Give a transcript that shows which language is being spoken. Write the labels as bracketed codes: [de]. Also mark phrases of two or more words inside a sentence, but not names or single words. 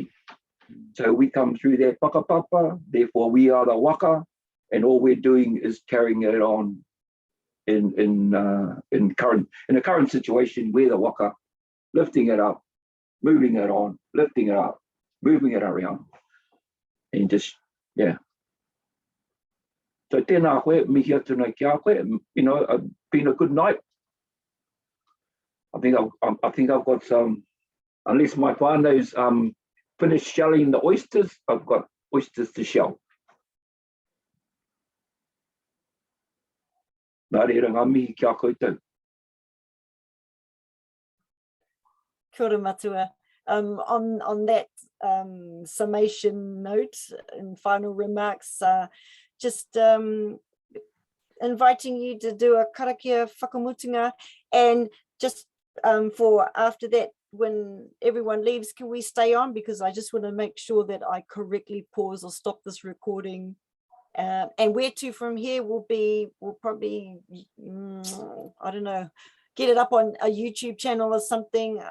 [en] So we come through that whakapapa, therefore we are the waka, and all we're doing is carrying it on in the current situation. We're the waka, lifting it up, moving it on, lifting it up, moving it around, and just, yeah. [mi] So tēnā koe, mihi atu nei ki a koe, [en] you know, been a good night. I think I've got some, unless my whānau's finished shelling the oysters, I've got oysters to shell. [mi] Nā reira ngā mihi kia koutou. Kia ora matua. [en] On that summation note and final remarks, just inviting you to do a [mi] karakia whakamutunga, [en] and just for after that, when everyone leaves, can we stay on? Because I just want to make sure that I correctly pause or stop this recording. And where to from here we'll probably, I don't know, get it up on a YouTube channel or something.